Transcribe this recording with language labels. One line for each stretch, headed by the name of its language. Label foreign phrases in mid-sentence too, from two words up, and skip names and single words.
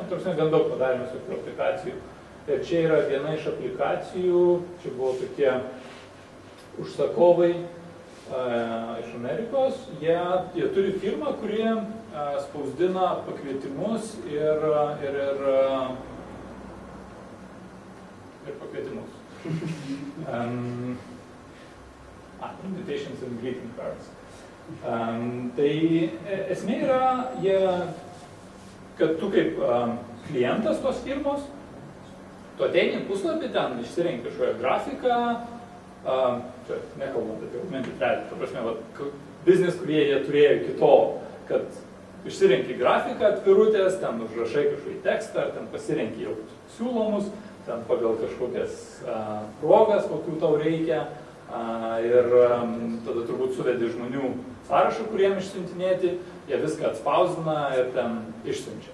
Lithuanian: Tarsi gan daug padarėm visokių aplikacijų. Ir čia yra viena iš aplikacijų, čia buvo tokie užsakovai iš Amerikos. Jie turi firmą, kurie spausdina pakvietimus ir pakvietimus.
English: Invitations and greeting cards.
Lithuanian: Tai esmė yra, kad tu kaip klientas tos firmos, tu ateini puslapį, ten išsirenki kažkokią grafiką, čia nekalbant apie
English: augmented reality,
Lithuanian: ta prasme, biznis, kurie jie turėjo iki tol, kad išsirenki grafiką atvirutės, ten užrašai kažkokį tekstą, ar ten pasirenki jau siūlomus, ten pagal kažkokias progas, kokių tau reikia, ir tada turbūt suvedi žmonių sąrašą, kuriem išsiuntinėti, jie viską atspausdina ir ten išsiunčia.